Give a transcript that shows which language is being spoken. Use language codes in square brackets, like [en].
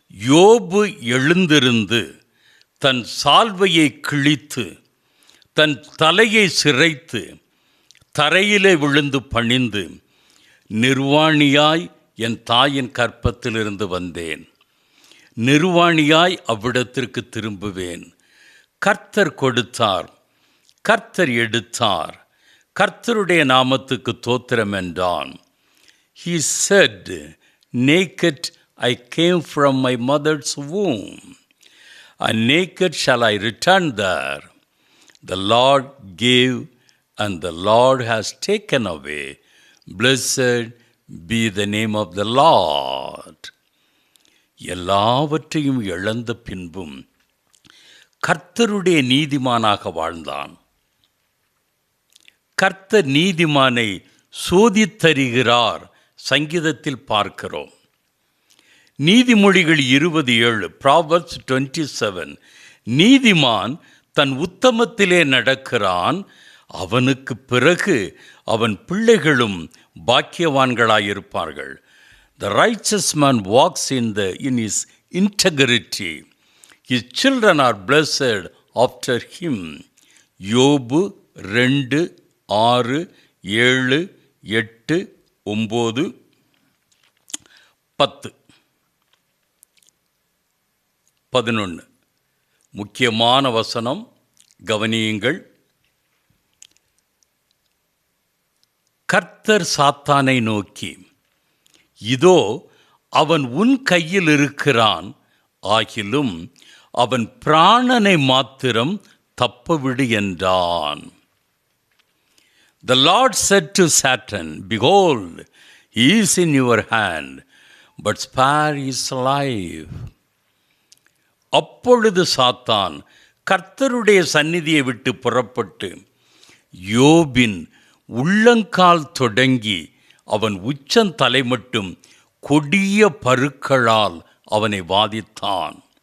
[ta] யோபு எழுந்திருந்து தன் சால்வையை கிழித்து தன் தலையை சிரைத்து தரையிலே விழுந்து பணிந்து, நிர்வாணியாய் என் தாயின் கற்பத்திலிருந்து வந்தேன், நிர்வாணியாய் அவ்விடத்திற்கு திரும்புவேன். கர்த்தர் கொடுத்தார், கர்த்தர் எடுத்தார், கர்த்தருடைய நாமத்துக்கு தோத்திரம் என்றான். [en] He said, naked I came from my mother's womb, and naked shall I return there. The Lord gave, and the Lord has taken away. Blessed be the name of the Lord. [ta] எல்லாவற்றையும் இழந்த பின்பும் கர்த்தருடைய நீதிமானாக வாழ்ந்தான். கர்த்தர் நீதிமானை சோதித்தருகிறார், சங்கீதத்தில் பார்க்கிறோம். நீதிமொழிகள் 20:7, Proverbs 27. நீதிமான் தன் உத்தமத்திலே நடக்கிறான், அவனுக்கு பிறகு அவன் பிள்ளைகளும் பாக்கியவான்களாயிருப்பார்கள். [en] The righteous man walks in his integrity. His children are blessed after him. [ta] யோபு 2:6, 7, 8, 9, 10, 11. முக்கியமான வசனம், கவனியுங்கள். கர்த்தர் சாத்தானை நோக்கி, இதோ அவன் உன் கையில் இருக்கிறான், ஆகிலும் அவன் பிராணனை மாத்திரம் தப்பவிடு என்றான். [en] The Lord said to Satan, behold, he is in your hand, but spare his life. [ta] அப்பொழுது சாத்தான் கர்த்தருடைய சந்நிதியை விட்டு புறப்பட்டு யோபின் உள்ளங்கால் தொடங்கி அவன் உச்சந்தலை மட்டும் கொடிய பருக்களால் அவனை வாதித்தான்.